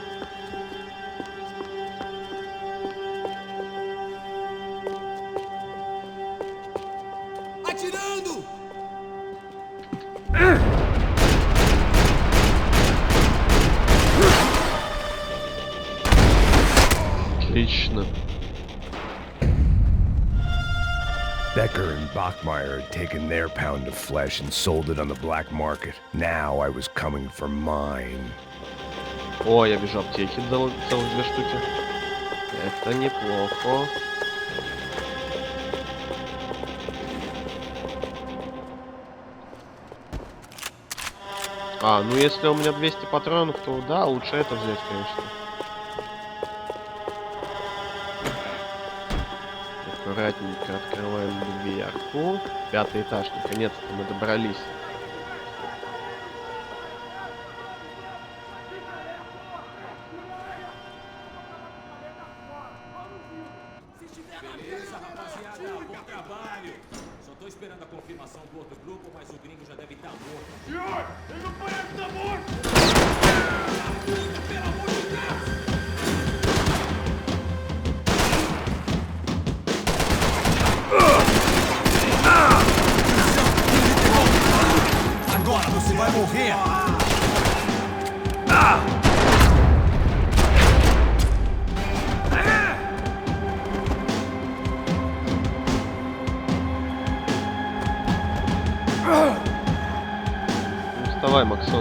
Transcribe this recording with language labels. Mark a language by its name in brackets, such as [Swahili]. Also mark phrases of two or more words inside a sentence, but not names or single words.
[Portuguese] Atirando! [Russian] Отлично. [English] Becker and Bachmeyer had taken their pound of flesh and sold it on the black market. Now I was coming for mine. [Russian] О, я вижу аптеки, целых 2 штуки. Это неплохо. А, ну если у меня 200 патронов, то да, лучше это взять, конечно. Аккуратненько открываем дверку. 5-й этаж, наконец-то мы добрались. [Portuguese] Beleza, rapaziada, bom trabalho. Só tô esperando a confirmação do outro grupo, mas o gringo já deve estar morto. Senhor, ele não parece estar morto! Pelo amor de Deus! Agora você vai morrer! [Russian] Ну, вставай, Максон.